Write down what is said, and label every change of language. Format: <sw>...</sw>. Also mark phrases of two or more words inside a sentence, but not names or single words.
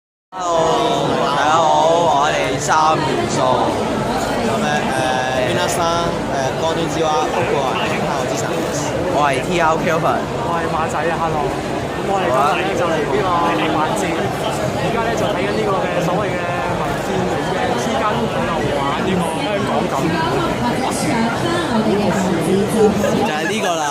<yue>Hello，大家好，我哋三元素。</yue> <ja>皆さん、こんにちは。僕はおじさんです。</ja> <yue>我係 T.R. Kelvin。我係馬仔啊，Hello。咁我哋今日咧就嚟呢個環節，而家咧就睇緊呢個嘅所謂嘅民建聯嘅之間喺度玩呢個香港咁。就係呢個啦。</yue>